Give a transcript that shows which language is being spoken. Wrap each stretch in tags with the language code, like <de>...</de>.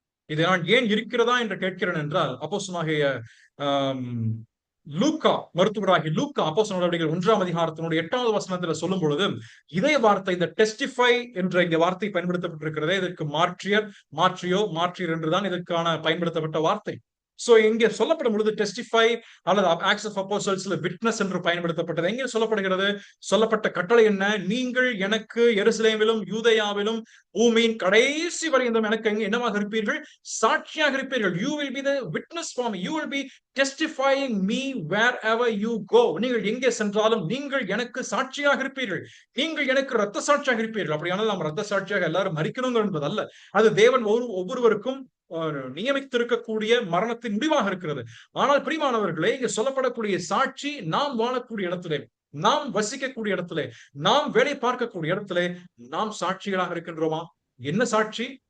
<ta>இது நான் ஏன் இருக்கிறதா என்று கேட்கிறேன் என்றால், அப்போஸ்தலனாகிய லூக்கா, மருத்துவராகிய லூக்கா அப்போஸ்தலர் நடவடிக்கைகள் 1ஆம் அதிகாரத்தினுடைய 8வது வசனத்துல சொல்லும் பொழுது இதே வார்த்தை, இந்த டெஸ்டிஃபை என்ற இந்த வார்த்தை பயன்படுத்தப்பட்டிருக்கிறதே, இதற்கு மாற்றியர் என்றுதான் இதற்கான பயன்படுத்தப்பட்ட வார்த்தை. சோ இங்கே சொல்லப்படும் பொழுது டெஸ்டிஃபை அல்லது ஆக்ட்ஸ் ஆஃப் அப்போஸ்டல்ஸ்ல விட்னஸ் என்று பயன்படுத்தப்பட்டது. எங்கே சொல்லப்படுகிறது? சொல்லப்பட்ட கட்டளை என்ன? நீங்கள் எனக்கு எருசலேமிலும் யூதேயாவிலும் பூமியின் கடைசி வரையும் எனக்கு என்னவாக இருப்பீர்கள்? சாட்சியாக இருப்பீர்கள்.</ta> <en>You will be the witness for me. You will be testifying me wherever you go.</en> <ta>நீங்கள் எங்கே சென்றாலும் நீங்கள் எனக்கு சாட்சியாக இருப்பீர்கள். நீங்கள் எனக்கு இரத்த சாட்சியாக இருப்பீர்கள். அப்படியானால் நாம் இரத்த சாட்சியாக எல்லாரும் மரிக்கணும் என்பதல்ல. அது தேவன் ஒவ்வொருவருக்கும் நியமித்திருக்கக்கூடிய மரணத்தின் முடிவாக இருக்கிறது. ஆனால் பிரியமானவர்களே, இங்க சொல்லப்படக்கூடிய சாட்சி நாம் வாழக்கூடிய இடத்திலே, நாம் வசிக்கக்கூடிய இடத்திலே, நாம் வேலை பார்க்கக்கூடிய இடத்திலே நாம் சாட்சிகளாக இருக்கின்றோமா? என்ன சாட்சி?</ta>